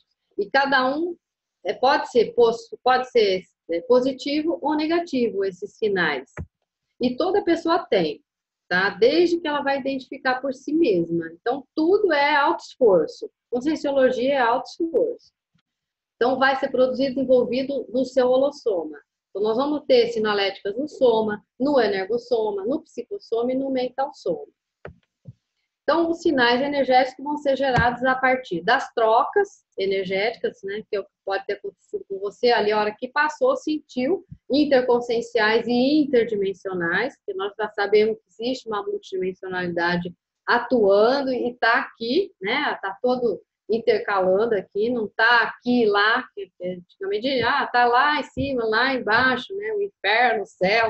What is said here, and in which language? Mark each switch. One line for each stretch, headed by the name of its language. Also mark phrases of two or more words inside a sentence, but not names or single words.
Portuguese: E cada um pode ser positivo ou negativo, esses sinais. E toda pessoa tem. Tá? Desde que ela vai identificar por si mesma. Então, tudo é auto-esforço. Conscienciologia é auto-esforço. Então, vai ser produzido e desenvolvido no seu holossoma. Então, nós vamos ter sinaléticas no soma, no energossoma, no psicossoma e no mental soma. Então, os sinais energéticos vão ser gerados a partir das trocas energéticas, né, que pode ter acontecido com você ali, a hora que passou, sentiu, interconscienciais e interdimensionais, que nós já sabemos que existe uma multidimensionalidade atuando e está aqui, né, está todo intercalando aqui, não está aqui lá, que antigamente está lá em cima, lá embaixo, né, o inferno, o céu.